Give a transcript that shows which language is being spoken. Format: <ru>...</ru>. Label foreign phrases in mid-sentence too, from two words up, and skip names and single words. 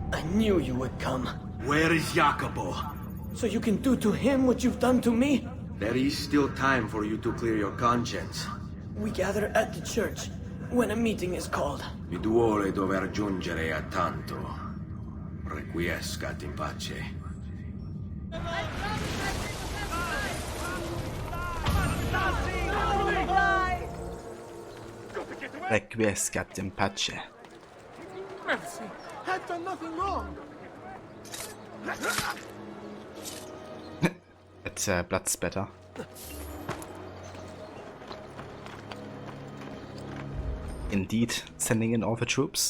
<en>knew you would come. Where is Jacopo? So you can do to him what you've done to me? There is still time for you to clear your conscience. We gather at the church when a meeting is called.</en> <it>Mi duole dover giungere a tanto.</it> <la>Requiescat in pace. Requiescat in pace.</la> <en>Mercy, I've done nothing wrong. It's blood spatter. Indeed, sending in all the troops.</en>